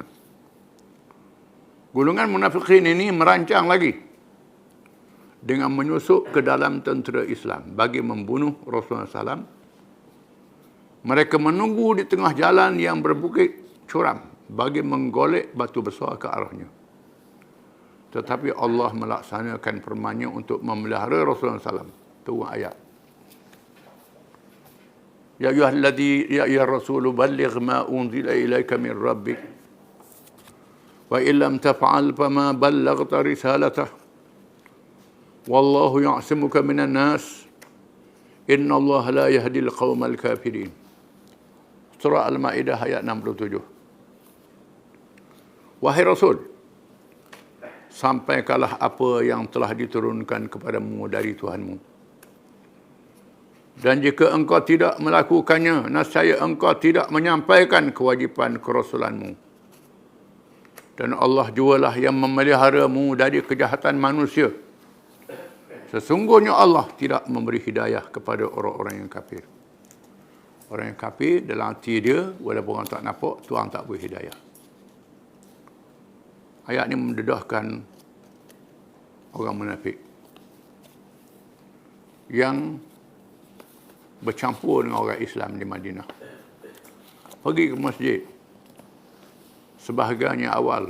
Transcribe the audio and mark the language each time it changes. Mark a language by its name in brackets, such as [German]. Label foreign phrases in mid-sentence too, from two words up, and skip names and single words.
[Malay] Golongan munafikin ini merancang lagi dengan menyusup ke dalam tentera Islam bagi membunuh Rasulullah SAW. Mereka menunggu di tengah jalan yang berbukit curam bagi menggolek batu besar ke arahnya. Tetapi Allah melaksanakan firman-Nya untuk memelihara Rasulullah SAW. Turun ayat. [Arabic] يا أيها الرسول بلغ ما أنزل إليك من ربك وإن لم تفعل فما بلغت رسالته والله يعصمك من الناس إن الله لا يهدي القوم الكافرين. [Malay] Surah Al-Maidah ayat 67. Wahai Rasul, sampaikanlah apa yang telah diturunkan kepadamu dari Tuhanmu. Dan jika engkau tidak melakukannya, nescaya engkau tidak menyampaikan kewajipan kerasulanmu. Dan Allah jualah yang memeliharamu dari kejahatan manusia. Sesungguhnya Allah tidak memberi hidayah kepada orang-orang yang kafir. Orang yang kafir dalam hati dia, walaupun orang tak nampak, Tuhan tak beri hidayah. Ayat ini mendedahkan orang munafik yang bercampur dengan orang Islam di Madinah. Pergi ke masjid. Sebahagiannya awal.